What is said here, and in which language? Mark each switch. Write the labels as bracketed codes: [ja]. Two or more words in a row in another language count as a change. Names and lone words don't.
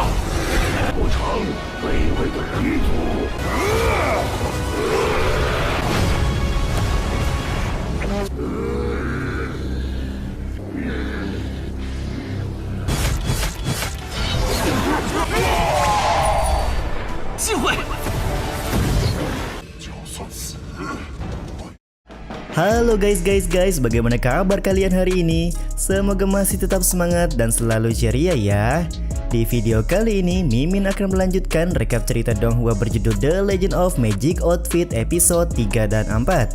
[zh] 不成，卑微的人族！机会！ [id] Halo guys, bagaimana kabar kalian hari ini? Semoga masih tetap semangat dan selalu ceria ya. Di video kali ini, Mimin akan melanjutkan rekap cerita Donghua berjudul The Legend of Magic Outfit episode 3 dan 4.